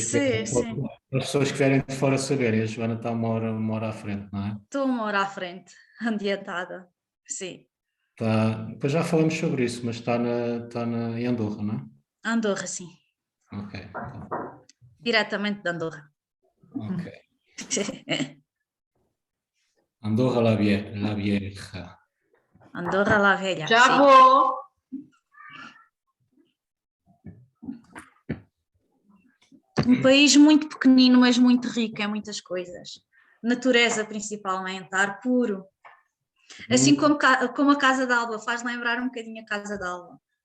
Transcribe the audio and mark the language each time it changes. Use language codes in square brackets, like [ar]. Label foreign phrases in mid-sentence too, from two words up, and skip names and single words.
[pt] Sim. para as pessoas que vierem de fora saberem, a Joana está uma hora à frente, não é? Estou uma hora à frente, adiantada. Sim. Depois já falamos sobre isso, mas está em Andorra, não é? Andorra, sim. Ok. Diretamente de Andorra. Ok. Andorra la Vieja. Andorra la Velha. Já sim. vou! Um país muito pequenino, mas muito rico em muitas coisas. Natureza, principalmente, ar puro. Assim como a Casa d'Alba, faz lembrar um bocadinho a Casa d'Alba.